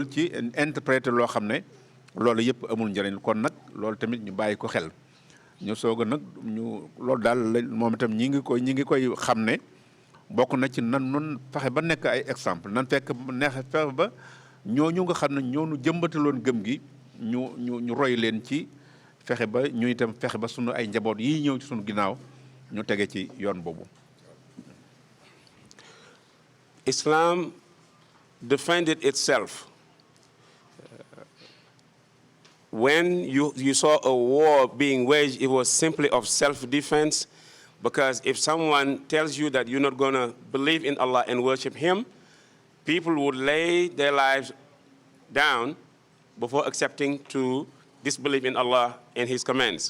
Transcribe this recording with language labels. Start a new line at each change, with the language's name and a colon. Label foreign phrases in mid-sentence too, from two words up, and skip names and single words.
Wolof: ci interpréter loo xam ne loolu yëpp amul njëriñ kon nag loolu tamit ñu bàyyi ko xel ñu soog a nag loolu daal moom itam ñi ngi koy xam ne bokk na ci nan fexe ba nekk ay exemple nan fexe ba ñooñu nga xam ne ñoonu jëmbataloon gëm gi ñu roy leen ci fexe ba ñu itam fexe ba sunu ay njaboot yi ñëw ci sunu ginnaaw ñu tege ci yoon boobu.
English: Islam defended itself. When you saw a war being waged, it was simply of self-defense, because if someone tells you that you're not going to believe in Allah and worship Him, people would lay their lives down before accepting to disbelieve in Allah and His commands.